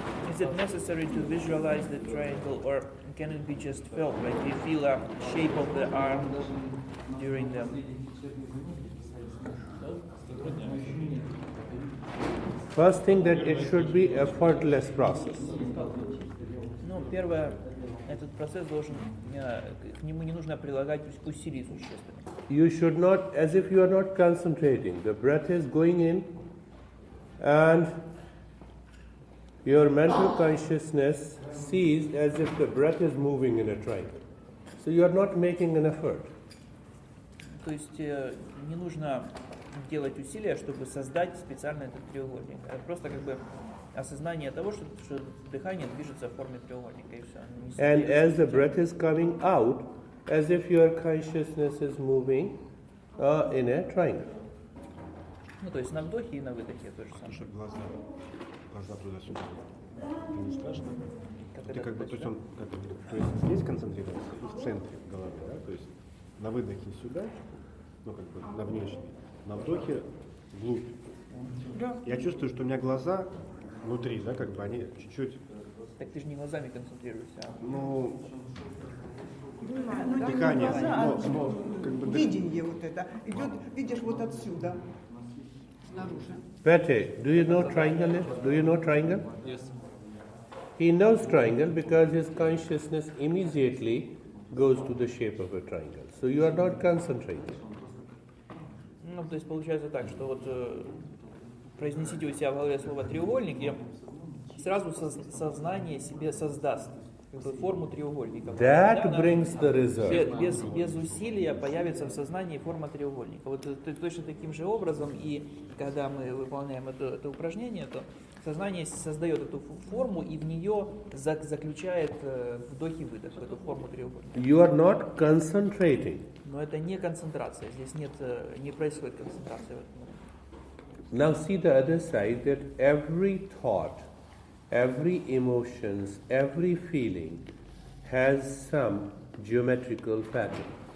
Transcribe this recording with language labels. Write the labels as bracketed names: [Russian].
[English] Is it necessary to visualize the triangle, or can it be just felt, like you feel a shape of the arm during the... First thing that it should be effortless process. [Russian] Ну, первое, этот процесс должен, к нему не нужно прилагать усилий существенно. [English] You should not, as if you are not concentrating. The breath is going in and your mental consciousness sees as if the breath is moving in a triangle. So you are not making an effort. [Russian] То есть не нужно делать усилия, чтобы создать специально этот треугольник. Это просто как бы осознание того, что дыхание движется в форме треугольника, и все. [English] And as the breath is coming out, as if your consciousness is moving in a triangle. [Russian] Ну, то есть на вдохе и на выдохе то же самое. Глаза туда-сюда. Это не страшно? Ты как бы, то есть здесь концентрируется и в центре головы, да? То есть на выдохе сюда, ну как бы на внешний, на вдохе вглубь. Да. Я чувствую, что у меня глаза внутри, да, как бы они чуть-чуть. Так ты же не глазами концентрируешься, а... Ну, Ну, дыхание, глаза, как бы видение вот это идет, видишь, вот отсюда, снаружи. [English] Pete, do you know triangle? Do you know triangle? Yes. He knows triangle because his consciousness immediately goes to the shape of a triangle. So you are not concentrating. [Russian] Ну, то есть получается так, что вот произнесите у себя в голове слово треугольник, и сразу сознание себе создаст как бы форму треугольника. [English] That brings the result. [Russian] Без усилия появится в сознании форма треугольника. Вот точно таким же образом, и когда мы выполняем это упражнение, то сознание создает эту форму и в нее заключает вдох и выдох, эту форму треугольника. [English] You are not concentrating. [Russian] Но это не концентрация, здесь не происходит концентрация в этом моменте. [English] Now see the other side, that every thought, every emotions, every feeling has some geometrical pattern.